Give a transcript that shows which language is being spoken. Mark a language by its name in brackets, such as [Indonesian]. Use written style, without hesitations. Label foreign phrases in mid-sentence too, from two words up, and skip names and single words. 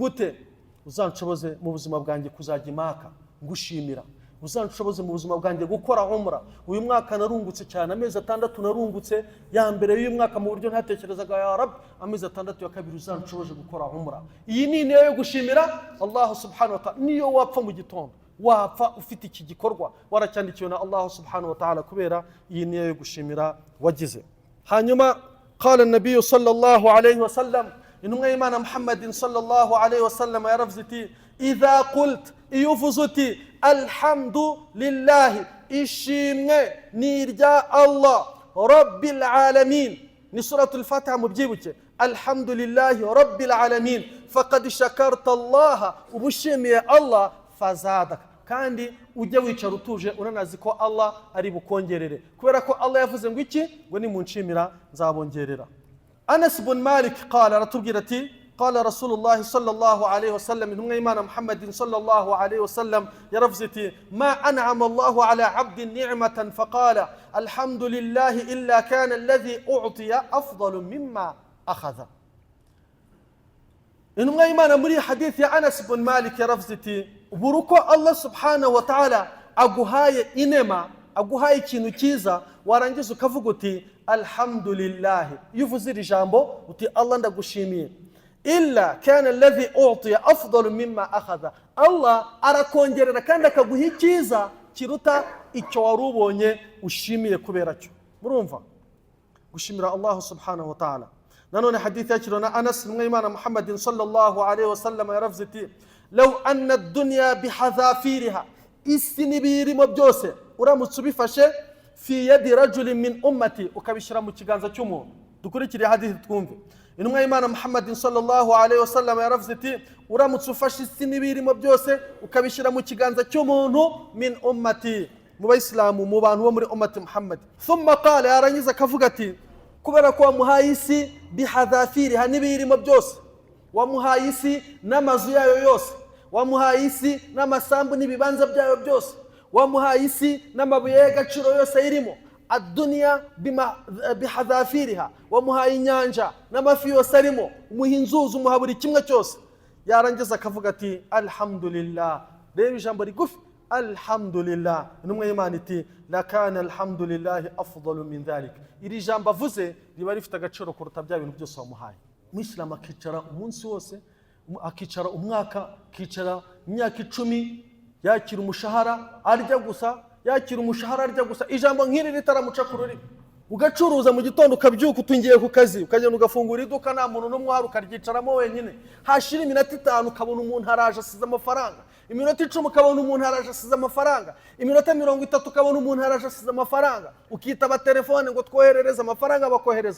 [Kinyarwanda] Uzanshoboze mu buzima bwanjye kuzajya Imaka ngushimira. uzanshoboze mu buzima bwanjye gukora umra. Uyu mwaka narungutse cyane, amezi 6 narungutse, ya mbere y'uyu mwaka mu buryo ntatekerezaga, [Arabic] يا رب, [Kinyarwanda] amezi 6 ya kabiri uzanshoboze gukora umra. Iyi ni niyo yo gushimira Allah [Arabic] سبحانه وتعالى. [Kinyarwanda] Niyo wapfa mu gitondo, wapfa ufite iki gikorwa waracyandikiwe na Allah [Arabic] سبحانه وتعالى, [Kinyarwanda] kubera iyi niyo yo gushimira wagize. [Arabic] Hanyuma قال النبي صلى الله عليه وسلم, [Kinyarwanda] intumwa y'Imana Muhammadin [Arabic] صلى الله عليه وسلم [Kinyarwanda] yaravuziti, [Arabic] إذا قلت, [Kinyarwanda] iyuvuzuti alhamdulillah, ishimwe ni irya [Arabic] الله رب العالمين. [Kinyarwanda] Ni suratul Fatiha mubyibuke, [Arabic] الحمد لله رب العالمين فقد شكرت الله, [Kinyarwanda] ubushimiye Allah, fazadaka, kandi ujye wicara utuje unanazi ko Allah ari bukongerere, kubera ko Allah yavuze ngo iki, ngo ni munshimira nzabongerera. [Arabic] أنس بن مالك قال, [Kinyarwanda] aratubwira ati, [Arabic] قال رسول الله صلى الله عليه وسلم, [Kinyarwanda] intumwa y'Imana Muhammadin [Arabic] صلى الله عليه وسلم [Kinyarwanda] yaravuze ati, [Arabic] ما أنعم الله على عبد نعمة فقال الحمد لله إلا كان الذي أعطي أفضل مما أخذ. [Kinyarwanda] Intumwa y'Imana muri hadith ya Anas ibn Malik yaravuze ati, buruko Allah [Arabic] سبحانه وتعالى [Kinyarwanda] aguhaye inema, aguhaye ikintu cyiza, warangiza ukavuga uti alhamdulillah, yuvuze iri jambo uti Allah ndagushimiye, [Arabic] إلا كان الذي أعطي أفضل مما أخذ, [Kinyarwanda] Allah arakongerera kandi akaguha icyiza kiruta icyo warubonye ushimiye kubera cyo. Murumva gushimira Allah [Arabic] سبحانه وتعالى. [Kinyarwanda] Nanone hadith yakirona Anas n'Imana Muhammadin [Arabic] صلى الله عليه وسلم [Kinyarwanda] yaravuze ati, [Arabic] لو أن الدنيا بحذافيرها, [Kinyarwanda] isi n'ibirimo byose uramutse ubifashe [Arabic] في يد رجل من أمتي, [Kinyarwanda] ukabishira mu kiganza cy'umuntu. Dukurikire hadith twumve. Intumwa y'Imana Muhammadin [Arabic] صلى الله عليه وسلم [Kinyarwanda] yaravuze ati, uramutse ufashe isi n'ibirimo byose ukabishira mu kiganza cy'umuntu [Arabic] من أمتي, [Kinyarwanda] mu bayisilamu, mu bantu bo muri [Arabic] أمة محمد. ثم قال, [Kinyarwanda] yarangiza akavuga ati, kubera ko wamuhaye isi bihadhafiriha, n'ibirimo byose, wamuhaye isi n'amazu yayo yose, wamuhaye isi n'amasambu n'ibibanza byayo byose, wamuhaye isi n'amabuye y'agaciro yose irimo, [Arabic] الدنيا بحذافيرها, [Kinyarwanda] wamuhaye inyanja n'amafi yose arimo, umuha inzuzi, umuha buri kimwe cyose. Yarangiza akavuga ati alhamdulillah, reba ijambo rigufi, alhamdulillah. Intumwa y'Imana iti, [Arabic] لكان الحمد لله أفضل من ذلك, [Kinyarwanda] iri jambo avuze riba rifite agaciro kuruta bya bintu byose wamuhaye. Umuyisilamu akicara umunsi wose, akicara umwaka, akicara imyaka 10, yakira umushahara arya gusa, yakira umushahara arya gusa, ijambo nk'iri ritaramuca ku rurimi. Ugacuruza mu gitondo ukabyuka utungiye ku kazi, ukagenda ugafungura iduka nta muntu n'umwe uhari, ukaryicaramo wenyine, hashira iminota 5 ukabona umuntu haraje asize amafaranga, iminota 10 ukabona umuntu haraje asize amafaranga, iminota 30 ukabona umuntu haraje asize amafaranga, ukitaba telefone ngo twoherereze amafaranga, bakohereza.